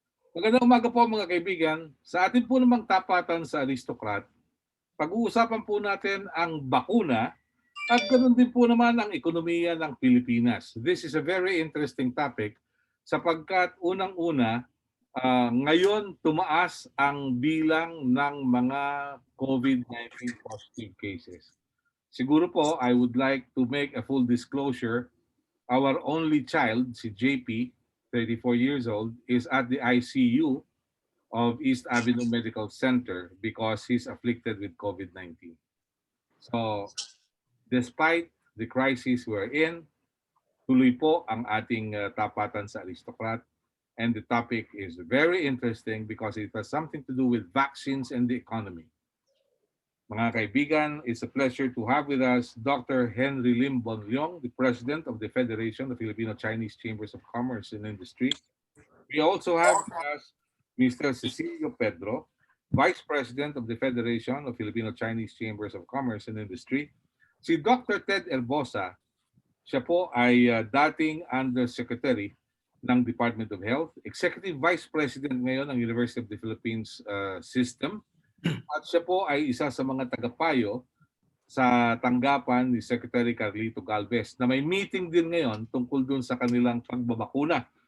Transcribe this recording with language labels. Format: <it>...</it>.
<tl>Magandang umaga po mga kaibigan. Sa atin po namang tapatan sa Aristocrat, pag-uusapan po natin ang bakuna at ganoon din po naman ang ekonomiya ng Pilipinas.</tl> <en>This is a very interesting topic</en> <tl>sapagkat unang-una, ngayon tumaas ang bilang ng mga COVID-19 positive cases. Siguro po,</tl> <en>I would like to make a full disclosure. Our only child, si JP, 34 years old, is at the ICU of East Avenue Medical Center because he's afflicted with COVID-19. So, despite the crisis we're in,</en> <tl>tuloy po ang ating tapatan sa Aristocrat.</tl> <en>And the topic is very interesting because it has something to do with vaccines and the economy.</en> <tl>Mga kaibigan,</tl> <en>it's a pleasure to have with us Dr. Henry Lim Bonlyong, the President of the Federation of Filipino-Chinese Chambers of Commerce and Industry. We also have with us Mr. Cecilio Pedro, Vice President of the Federation of Filipino-Chinese Chambers of Commerce and Industry.</en> <tl>Si Dr. Ted Herbosa, siya po ay dating Undersecretary ng Department of Health, Executive Vice President ngayon ng University of the Philippines System, at siya po ay isa sa mga tagapayo sa tanggapan ni Secretary Carlito Galvez na may meeting din ngayon tungkol dun sa kanilang pagbabakuna.</tl>